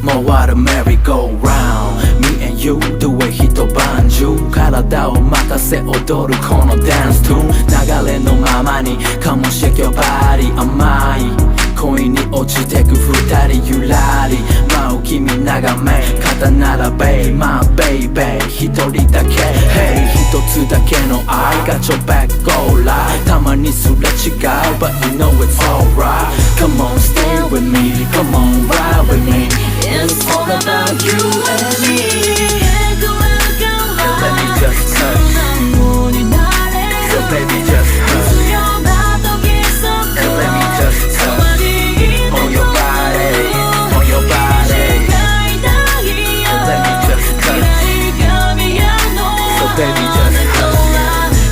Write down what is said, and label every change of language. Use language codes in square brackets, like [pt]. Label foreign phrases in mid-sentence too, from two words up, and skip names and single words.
[en] what a merry-go-round Me and you do it [ja] 一晩中体を任せ踊るこのダンストゥーン流れのままに [en] Come on shake your body [ja] 甘い恋に落ちてく二人ゆらり舞う君眺め肩並べ [en] My baby [ja] 一人だけ [en] Hey [ja] 一つだけの愛 [en] Got your back go live [ja] たまにすれ違う [en] But you know it's alright Come on stay with me Come on ride with me It's all about you and me Let me just touch So baby just touch And let me just touch On your body On your body And let me just touch So baby just touch